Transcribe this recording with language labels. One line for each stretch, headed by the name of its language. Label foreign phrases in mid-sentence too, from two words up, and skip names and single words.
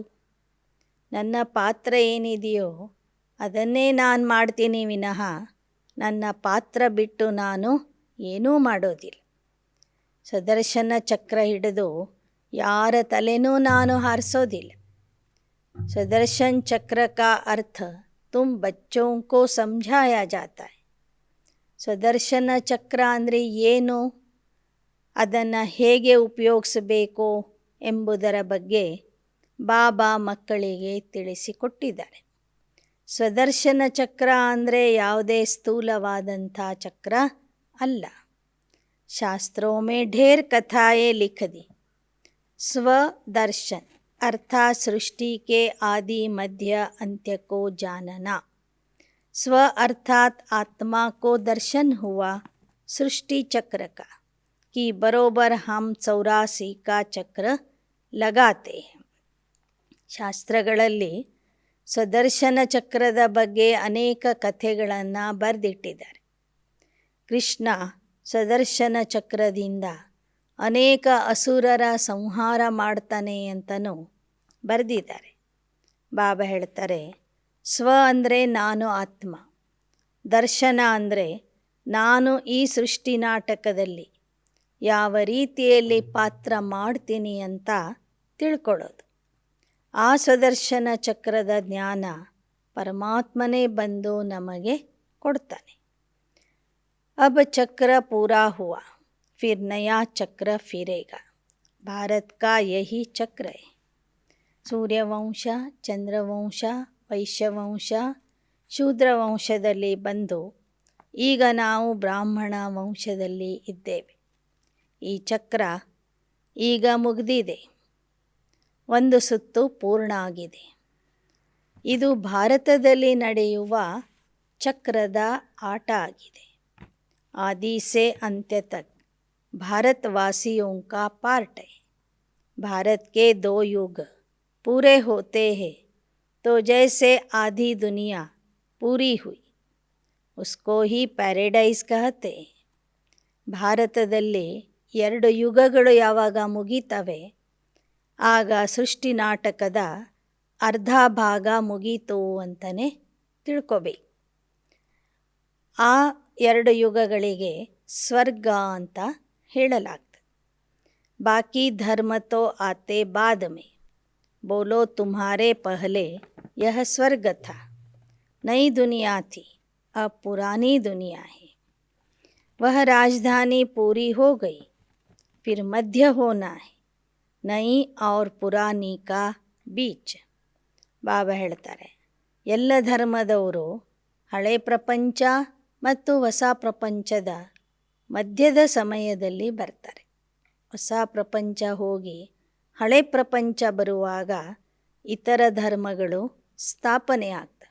Kannada: ನನ್ನ ಪಾತ್ರ ಏನಿದೆಯೋ ಅದನ್ನೇ ನಾನು ಮಾಡ್ತೀನಿ ವಿನಃ ನನ್ನ ಪಾತ್ರ ಬಿಟ್ಟು ನಾನು ಏನೂ ಮಾಡೋದಿಲ್ಲ. ಸುದರ್ಶನ ಚಕ್ರ ಹಿಡಿದು ಯಾರ ತಲೆನೂ ನಾನು ಹಾರಿಸೋದಿಲ್ಲ.
Hindi: सुदर्शन चक्र का अर्थ तुम बच्चों को ಸಮझाया जाता है.
Kannada: ಸುದರ್ಶನ ಚಕ್ರ ಅಂದರೆ ಏನು, ಅದನ್ನು ಹೇಗೆ ಉಪಯೋಗಿಸಬೇಕು ಎಂಬುದರ ಬಗ್ಗೆ ಬಾಬಾ ಮಕ್ಕಳಿಗೆ ತಿಳಿಸಿಕೊಟ್ಟಿದ್ದಾರೆ. ಸ್ವದರ್ಶನ ಚಕ್ರ ಅಂದರೆ ಯಾವುದೇ ಸ್ಥೂಲವಾದಂಥ ಚಕ್ರ ಅಲ್ಲ.
Hindi: ಶಾಸ್ತ್ರೋं में ढेर कथाएं लिख दी, स्वदर्शन अर्थात सृष्टि के आदि मध्य अंत्य को जानना। स्व अर्थात आत्मा को दर्शन हुआ सृष्टि चक्र का कि बरोबर हम 84 का चक्र लगाते हैं.
Kannada: ಶಾಸ್ತ್ರಗಳಲ್ಲಿ ಸ್ವದರ್ಶನ ಚಕ್ರದ ಬಗ್ಗೆ ಅನೇಕ ಕಥೆಗಳನ್ನು ಬರೆದಿಟ್ಟಿದ್ದಾರೆ. ಕೃಷ್ಣ ಸ್ವದರ್ಶನ ಚಕ್ರದಿಂದ ಅನೇಕ ಅಸುರರ ಸಂಹಾರ ಮಾಡ್ತಾನೆ ಅಂತಲೂ ಬರೆದಿದ್ದಾರೆ. ಬಾಬಾ ಹೇಳ್ತಾರೆ, ಸ್ವ ಅಂದರೆ ನಾನು ಆತ್ಮ, ದರ್ಶನ ಅಂದರೆ ನಾನು ಈ ಸೃಷ್ಟಿ ನಾಟಕದಲ್ಲಿ ಯಾವ ರೀತಿಯಲ್ಲಿ ಪಾತ್ರ ಮಾಡ್ತೀನಿ ಅಂತ ತಿಳ್ಕೊಳ್ಳೋದು. ಆ ಸ್ವದರ್ಶನ ಚಕ್ರದ ಜ್ಞಾನ ಪರಮಾತ್ಮನೇ ಬಂದು ನಮಗೆ ಕೊಡ್ತಾನೆ.
Hindi: अब चक्र पूरा हुआ, फिर नया चक्र फिरेगा. भारत का यही चक्र है.
Kannada: ಸೂರ್ಯವಂಶ, ಚಂದ್ರವಂಶ, ವೈಶ್ಯವಂಶ, ಶೂದ್ರವಂಶದಲ್ಲಿ ಬಂದು ಈಗ ನಾವು ಬ್ರಾಹ್ಮಣ ವಂಶದಲ್ಲಿ ಇದ್ದೇವೆ. ಈ ಚಕ್ರ ಈಗ ಮುಗಿದಿದೆ, ಒಂದು ಸುತ್ತು ಪೂರ್ಣ ಆಗಿದೆ. ಇದು ಭಾರತದಲ್ಲಿ ನಡೆಯುವ ಚಕ್ರದ ಆಟ ಆಗಿದೆ.
Hindi: आदि से अंत्य तक भारतवासियों का पार्ट है. भारत के 2 युग पूरे होते हैं तो जैसे आधी दुनिया पूरी हुई उसको ही ಪ್ಯಾರಡೈಸ್ कहते हैं.
Kannada: ಭಾರತದಲ್ಲಿ 2 ಯುಗಗಳು ಯಾವಾಗ ಮುಗೀತವೆ ಆಗ ಸೃಷ್ಟಿ ನಾಟಕದ ಅರ್ಧ ಭಾಗ ಮುಗೀತು ಅಂತಲೇ ತಿಳ್ಕೊಬೇಕು. ಆ 2 ಯುಗಗಳಿಗೆ ಸ್ವರ್ಗ ಅಂತ ಹೇಳಲಾಗ್ತದೆ.
Hindi: बाकी धर्म तो आते बाद में, बोलो तुम्हारे पहले यह स्वर्ग था, ನई दुनिया थी अब पुरानी दुनिया है. वह राजधानी पूरी हो गई, फिर मध्य होना है, नई और पुरानी का बीच.
Kannada: ಬಾಬಾ ಹೇಳ್ತಾರೆ, ಎಲ್ಲ ಧರ್ಮದವರು ಹಳೆ ಪ್ರಪಂಚ ಮತ್ತು ಹೊಸ ಪ್ರಪಂಚದ ಮಧ್ಯದ ಸಮಯದಲ್ಲಿ ಬರ್ತಾರೆ. ಹೊಸ ಪ್ರಪಂಚ ಹೋಗಿ ಹಳೆ ಪ್ರಪಂಚ ಬರುವಾಗ ಇತರ ಧರ್ಮಗಳು ಸ್ಥಾಪನೆ ಆಗ್ತವೆ.